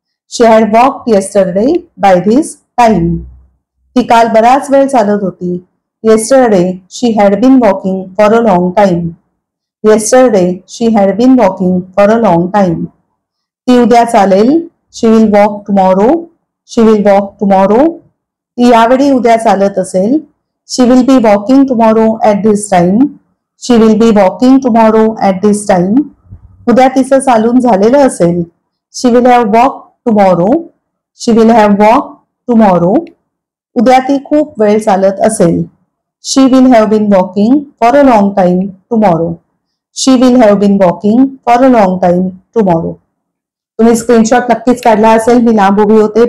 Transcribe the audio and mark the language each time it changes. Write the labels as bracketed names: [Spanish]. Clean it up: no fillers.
[English] She had walked yesterday by this time. [Marathi] ती काल बराच वेळ चालत होती. [English] Yesterday she had been walking for a long time. Yesterday she had been walking for a long time. [Marathi] ती उद्या चालेल. [English] She will walk tomorrow. She will walk tomorrow. [Marathi] ती यावेळी उद्या चालत असेल. [English] She will be walking tomorrow at this time. She will be walking tomorrow at this time. [Marathi] उद्या तिचं चालून झालेलं असेल. [English] She will have walk tomorrow. She will have walk tomorrow. [Marathi] उद्या ती खूप वेळ चालत असेल. [English] She will have been walking for a long time tomorrow. She will have been walking for a long time tomorrow. [Marathi] तुम्ही स्क्रीनशॉट नक्कीच काढला असेल. मी लांब उभी होते.